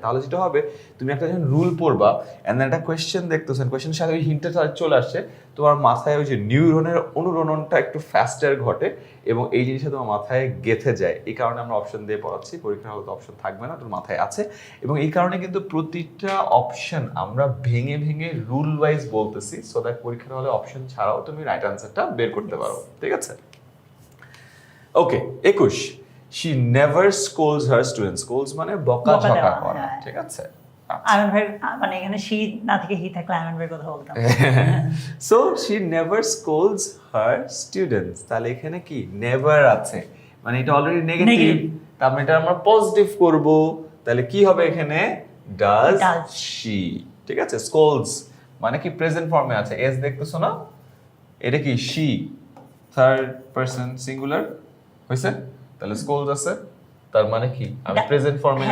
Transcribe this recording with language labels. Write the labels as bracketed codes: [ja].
[bn] তাহলে যেটা হবে, তুমি একটা যখন রুল পড়বা এন্ড একটা কোয়েশ্চেন দেখতেছেন, কোয়েশ্চেনের সাথে ওই হিন্টটা চলে আসছে, তোমার মাথায় ওই যে নিউরনের অনুরণনটা একটু ফাস্টার ঘটে এবং এই জিনিসটা তোমার মাথায় গেঁথে যায়। এই কারণে আমরা অপশন দিয়ে পড়াচ্ছি, পরীক্ষার হলে তো অপশন থাকবে না, তোর মাথায় আছে। এবং এই কারণে কিন্তু প্রতিটা অপশন আমরা ভেঙে ভেঙে রুল ওয়াইজ বলতেছি, সো দ্যাট পরীক্ষার হলে অপশন ছাড়াও তুমি রাইট আনসারটা বের করতে পারো। ঠিক আছে? [en] Okay, 21, she never scolds her students. [bn] Scolds মানে বকাঝকা দেওয়া, করা। হ্যাঁ। ঠিক আছে? আয়মান ভাই, মানে এখানে শি না থেকে হি থাকলে আয়মান ভাইয়ের কথা বলতাম। [en] So she never scolds her students. [bn] তাহলে এখানে কি নেভার আছে, মানে এটা অলরেডি নেগেটিভ, [en] Negative. [bn] তার মানে এটা আমরা পজিটিভ করব। তাহলে কি হবে এখানে? Does [en] Does. [bn] she। ঠিক আছে? স্কোলস মানে কি প্রেজেন্ট ফর্মে আছে, এস দেখতেছো না, এটা কি she, থার্ড পারসন সিঙ্গুলার হইছে, তাহলে স্কোলস আছে, তার মানে কি আমি প্রেজেন্ট ফর্মে